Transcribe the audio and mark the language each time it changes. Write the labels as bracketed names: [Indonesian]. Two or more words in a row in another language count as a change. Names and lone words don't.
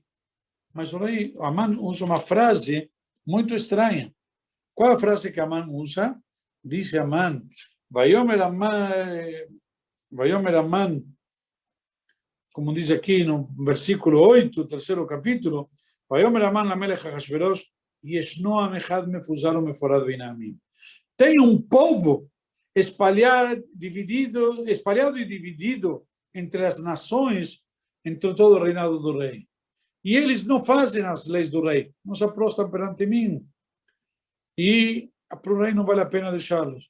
[Portuguese] Mas o rei Amã usa uma frase muito estranha. Qual é a frase que Amã usa? Diz Amã, Vayomer Amã, como diz aqui no versículo 8, terceiro capítulo, [Hebrew] ויאמר המן למלך אחשורוש ישנו עם אחד מפוזר ומפורד בין העמים. [Portuguese] Tem um povo espalhado e dividido entre as nações, entre todo o reinado do rei. E eles não fazem as leis do rei, não se prostam perante mim. E para o rei não vale a pena deixá-los.